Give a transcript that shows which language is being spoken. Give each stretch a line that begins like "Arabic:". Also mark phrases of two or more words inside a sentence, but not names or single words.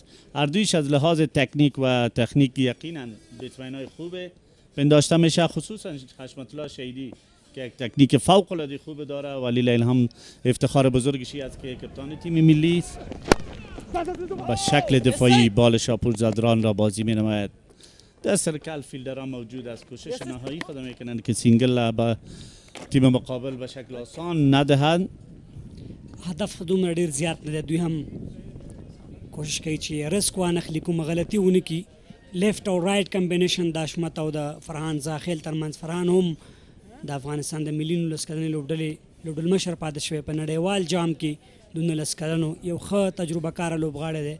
Persian: هر دویش از لحاظ تکنیک و تکنیک یقینا بیتمین های خوبه پنداشته میشه، خصوصا حشمت الله شهیدی که یک تکنیک فوق العاده خوب داره و لیلا هم افتخار بزرگشی است که کپتان تیم ملی است. به شکل دفاعی بال شاپور زدران را بازی می نماید. در
English: circle fielders
Persian: موجود است، کوشش نهایی خود میکنند که سینگل به تیم مقابل به شکل آسان ندهند.
Pashto: هدف دومره ډیر زیات نه دی، دوی هم کوشش کوي چې ریسک وانخلي، کومه غلطي ونه کړي. لیفټ او
English: right combination
Pashto: د حشمت او د فرحان زاخیل ترمنځ. فرحان هم د افغانستان د ملي 19 کلنې لوبډلې مشر پاتې شوی په نړیوال جام کې د 19 کلنو یو ښه تجربه کاره لوبغاړی دی.